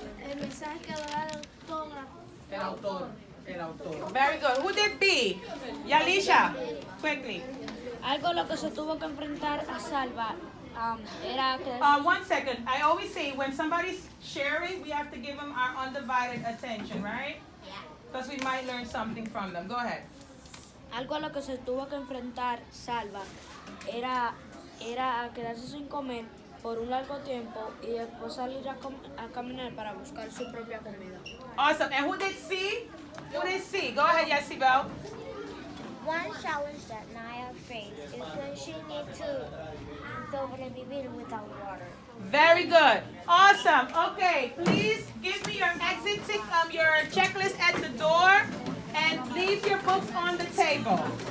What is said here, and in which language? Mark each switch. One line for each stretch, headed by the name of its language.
Spanish: El mensaje que da el autor. El autor.
English: Very good. Who did B? Yalisha, quickly.
Spanish: Algo lo que se tuvo que enfrentar a Salva era que...
English: 1 second. I always say when somebody's sharing, we have to give them our undivided attention, right? Yeah. Because we might learn something from them. Go ahead.
Spanish: Algo a lo que se tuvo que enfrentar Salva era a quedarse sin comer por un largo tiempo y después salir a caminar para buscar su propia comida.
English: Awesome. And who did C? Who did C? Go ahead, Yesibel. One challenge that Naya faced is when she needs to sobrevivir without water. Very good. Awesome. Okay, please give me your your checklist at the door, and leave your books on the table.